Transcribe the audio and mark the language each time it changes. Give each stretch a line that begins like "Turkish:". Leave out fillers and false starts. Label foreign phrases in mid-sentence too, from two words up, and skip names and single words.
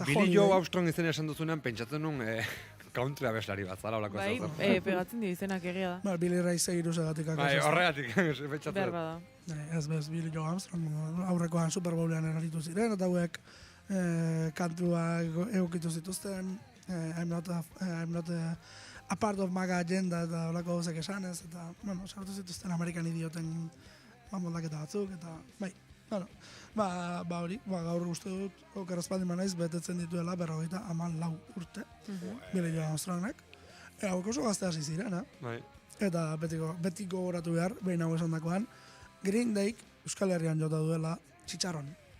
Basque: Billy Joe Armstrong izena esan duzunean, pentsatzen nun country abeslari bat, zara olako bai, pegatzen di izenak egia da. Billy Ray Cyrus egatik. Bai, horregatik, pentsatzen. Behar bada. Ez, Billy Joe Armstrong, aurrekoan Super Bowlean eraritu ziren, eta hauek kantuak egukitu zituzten,
English: I'm not a part of MAGA agenda,
Basque: eta olako gauzak esanez, eta, sartu zituzten American Idioten moldaketa batzuk, eta, bai. Hori, gaur uste dut, okerazpaldi manaiz, betetzen dituela 54 urte, Billy Joe Armstrongek. Hauek oso gazte hasi ziren, eta beti gogoratu behar, behin hau esan dakoan, Green Day Euskal Herrian jota duela txitxarron.